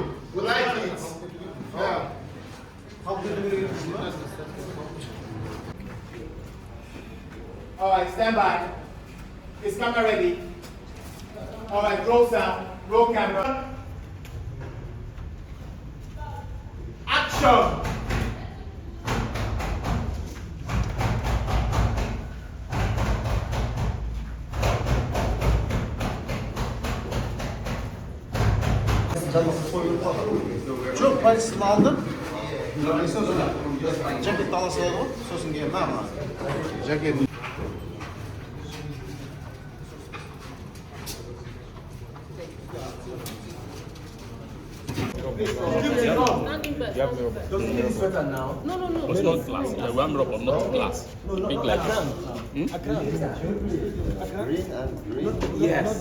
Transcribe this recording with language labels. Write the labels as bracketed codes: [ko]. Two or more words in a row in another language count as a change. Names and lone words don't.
[en] We like it. Yeah. All right, stand by. Is camera ready? All right, roll sound, roll camera. Action. [kk] Жоқ, полисін алдым. Жакетті ала салады ғой, сосын кейін мама. Жакет. [en] It's not glass. The one rubber, not glass. Big glass. Yes.